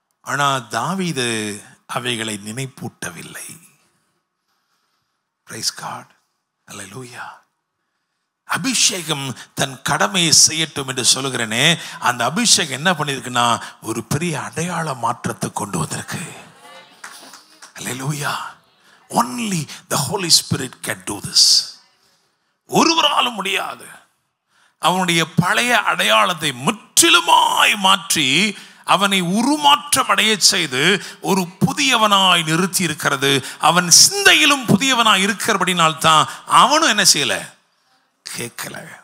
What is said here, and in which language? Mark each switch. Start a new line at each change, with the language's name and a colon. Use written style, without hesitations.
Tamil: ஆனால் தாவீது அவைகளை நினைப்பூட்டவில்லை.
English: praise God,
Tamil: அல்லேலூயா. அபிஷேகம் தன் கடமையை செய்யட்டும் என்று சொல்லுகிறேனே, அந்த அபிஷேகம் என்ன பண்ணிருக்குன்னா ஒரு பெரிய அடையாள மாற்றத்தை கொண்டு வந்திருக்கு. அல்லேலூயா.
English: Only the Holy Spirit can do this.
Tamil: ஒருவராலும் முடியாது. அவனுடைய பழைய அடையாளத்தை முற்றிலுமாய் மாற்றி அவனை உருமாற்றம் அடைய செய்து ஒரு புதியவனாய் நிறுத்தி இருக்கிறது. அவன் சிந்தையிலும் புதியவனாய் இருக்கிறபடினால்தான் அவனும் என்ன செய்யல, கேட்கல.